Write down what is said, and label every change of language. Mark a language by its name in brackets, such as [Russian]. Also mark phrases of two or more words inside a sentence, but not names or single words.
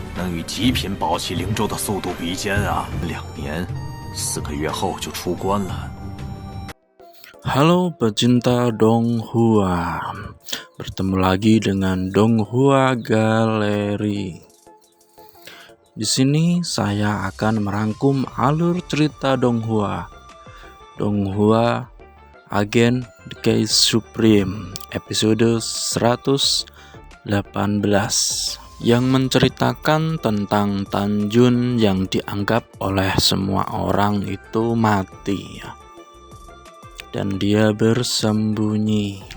[Chinese] 与极品宝器灵舟的速度比肩啊！2年4个月后就出关了。 [Indonesian] Halo pecinta Donghua, bertemu lagi dengan Donghua Galeri. Di sini saya akan merangkum alur cerita Donghua Agen The Case Supreme episode 118 yang menceritakan tentang Tanjun yang dianggap oleh semua orang itu mati dan dia bersembunyi.